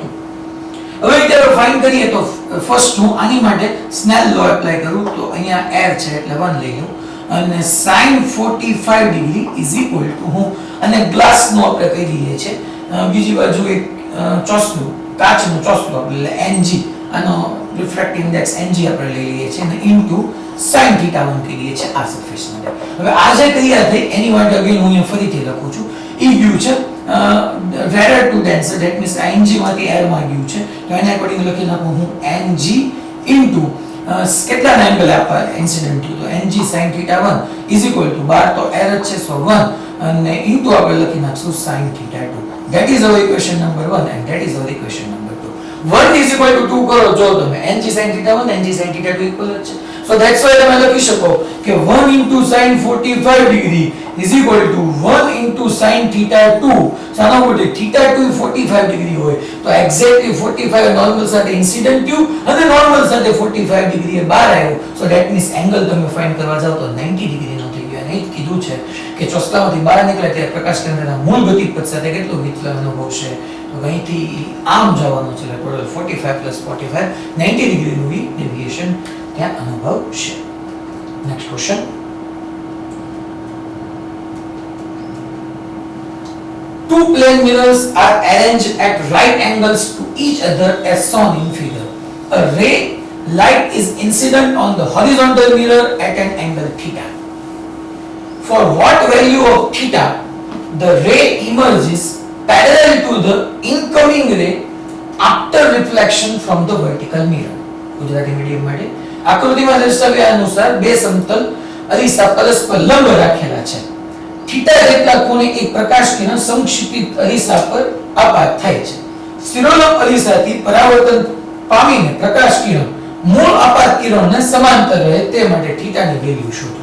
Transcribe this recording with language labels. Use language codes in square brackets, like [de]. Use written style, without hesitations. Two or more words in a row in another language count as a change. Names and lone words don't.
[gu] હવે [en] interval find [gu] કરીએ તો ફર્સ્ટ હું આની માટે [en] Snell law apply [gu] કરું તો અહીંયા એર છે એટલે 1 લઈ લઉં અને sin 45 ડિગ્રી હું અને ગ્લાસ નો આપણે કહી દઈએ છે બીજી બાજુ એક ચોસલું કાચનું ચોસલું એટલે Ng આનો [en] refractive index [gu] Ng આપણે લઈ લઈએ છીએ અને ઇન્ટુ sin θ1 કહી દઈએ છીએ આ સરફેસ માટે. હવે આ જે ક્રિયા થઈ એની માટે અગેન હું અહીંયા ફરીથી લખું છું. ઈ ગયું છે [en] rarer to denser that means Ng [gu] માંથી air માં ગયું છે તો એને અકોર્ડિંગ લખી નાખું હું Ng ઇન્ટુ કેટલા એંગલ આપા ઇન્સિડન્ટ થયું તો Ng sin θ1 12 તો air જ છે so 1 અને ઇન્ટુ આપણે લખી નાખશું sin θ2. [en] that is our equation number 1 and that is our equation number 2. 1 is equal to 2 [gu] કરો જો તમે [en] Ng sin θ1 Ng sin θ2 equal છે. So that's why [gu] તમે લખી શકો કે [en] 1 into sin 45 degree is equal to 1 into sin θ2. [gu] સાનો બોલે θ2 45 ડિગ્રી હોય તો એક્ઝેક્ટલી 45 નોર્મલ સાથે ઇન્સિડન્ટ થયું અને નોર્મલ સાથે 45 ડિગ્રીએ બહાર આવ્યો. [en] so that means angle [gu] તમે ફાઇન્ડ કરવા જાવ તો 90 ડિગ્રીનો થઈ ગયો. અને એ કીધું છે કે ચોસલામાંથી બહાર નીકળે ત્યારે પ્રકાશ કેન્દ્રના મૂળ ગતિપથ સાથે કેટલું વિચલન અનુભવશે તો અહીંથી આમ જવાનું છે એટલે ટોટલ 45 + 45 90 ડિગ્રીનું ડેવિએશન ત્યાં અનુભવશે. [en] Next question. Two plane mirrors are arranged at right angles to each other as shown in figure. A ray light is incident on the horizontal mirror at an angle theta. For what value of theta the ray emerges parallel to the incoming ray after reflection from the vertical mirror. [gu] ગુજરાતી મીડિયમ માટે આકૃતિમાં દર્શાવ્યા અનુસાર બે સમતલ અરીસા પરસ્પર લંબ રાખેલા છે. થીટા જેટલા ખૂણે એક પ્રકાશ કિરણ સમક્ષિતિજ અરીસા પર આપાત થાય છે. શિરોલંબ અરીસાથી પરાવર્તન પામીને પ્રકાશ કિરણ મૂળ આપાત કિરણને સમાંતર રહે તે માટે થીટાની વેલ્યુ શોધો.